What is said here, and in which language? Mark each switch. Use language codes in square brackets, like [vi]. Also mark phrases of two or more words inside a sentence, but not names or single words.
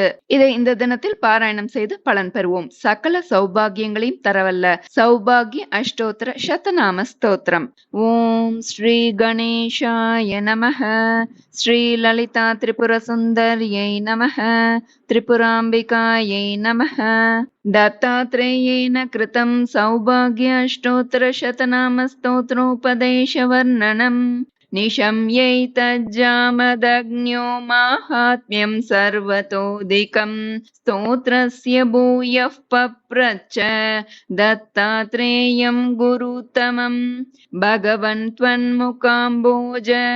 [ta] இதை இந்த தினத்தில் பாராயணம் செய்து பலன் பெறுவோம். சகல சௌபாகியங்களையும் தரவல்ல சௌபாகிய அஷ்டோத்திர சதநாம ஸ்தோத்திரம். [sa] ॐ श्री गणेशाय नमः. श्री ललिता त्रिपुर सुन्दर्यै नमः. त्रिपुराम्बिकायै नमः. दत्तात्रेयेन कृतं सौभाग्य अष्टोत्तर शतनाम स्तोत्रोपदेश वर्णनम् निशम्यैतज्जामदग्न्यो माहात्म्यं सर्वतोदिकं स्तोत्रस्य भूयः पप्रच्छ दत्तात्रेयं गुरुतमम् भगवन् त्वन्मुखाम्बोज